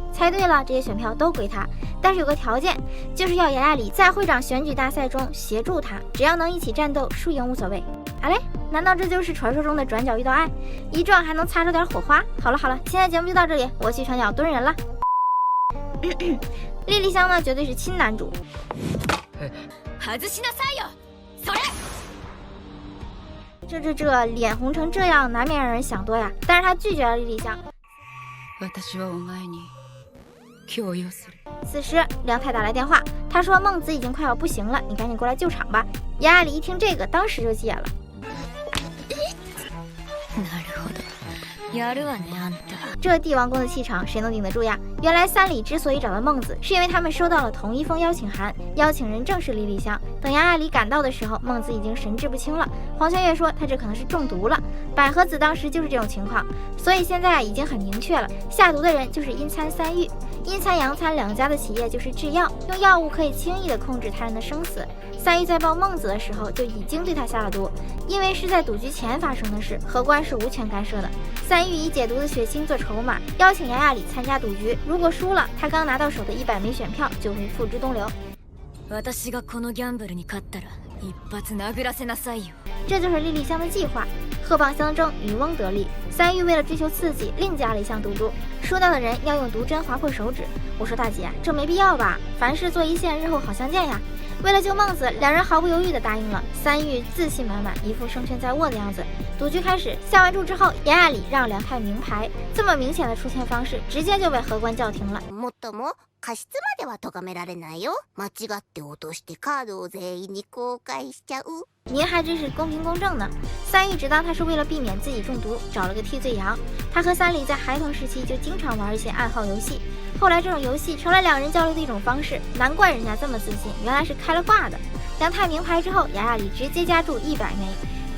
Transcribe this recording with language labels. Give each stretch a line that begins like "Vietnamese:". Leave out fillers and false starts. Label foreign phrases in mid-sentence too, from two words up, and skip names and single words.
Chinese: 猜对了，这些选票都归他。但是有个条件，就是要雅雅里在会长选举大赛中协助他，只要能一起战斗，输赢无所谓。嘞，难道这就是传说中的转角遇到爱？一撞还能擦出点火花？好了好了，今天的节目就到这里，我去传角蹲人了。莉莉香呢，绝对是亲男主。
Japanese: 外しなさいよ。それ。
Chinese: 这脸红成这样，难免让人想多呀。但是他拒绝了莉莉香。
Japanese: 私はお前に強要する。
Chinese: 此时，梁太打来电话，他说孟子已经快要不行了，你赶紧过来救场吧。雅雅里一听这个，当时就急眼了。
Japanese: なるほど。やるわねあんた。
Chinese: 这帝王宫的气场，谁能顶得住呀？原来三里之所以找到孟子，是因为他们收到了同一封邀请函，邀请人正是莉莉香。等雅雅里赶到的时候，孟子已经神志不清了。黄泉月说他这可能是中毒了，百合子当时就是这种情况，所以现在已经很明确了，下毒的人就是阴参三玉。阴参阳参两家的企业就是制药，用药物可以轻易的控制他人的生死。三玉在抱孟子的时候就已经对他下了毒，因为是在赌局前发生的事，荷官是无权干涉的。三玉以解毒的血清做筹码，邀请雅雅里参加赌局，如果输了，他刚拿到手的100枚选票就会付之东流。
Japanese: 私がこのギャンブルに勝ったら一発殴らせなさいよ。
Chinese: 这就是莉莉香的计划，鹤蚌相争，渔翁得利。三玉为了追求刺激，另加了一项赌注，输掉的人要用毒针划破手指。我说大姐，这没必要吧？凡事做一线，日后好相见呀。为了救孟子，两人毫不犹豫地答应了。三玉自信満々，一副胜券在握的样子。赌局开始，下完注之后，雅雅里让梁太明牌，这么明显的出签方式，直接就被荷官叫停了。
Japanese: もっとも過失までは咎められないよ。間違って落としてカードを全員に公開しちゃう。
Chinese: 您还真是公平公正呢。三玉只当他是为了避免自己中毒，找了个替罪羊。他和三里在孩童时期就经常玩一些暗号游戏，后来这种游戏成了两人交流的一种方式，难怪人家这么自信，原来是开了挂的。梁太明牌之后，雅雅里直接加注100枚。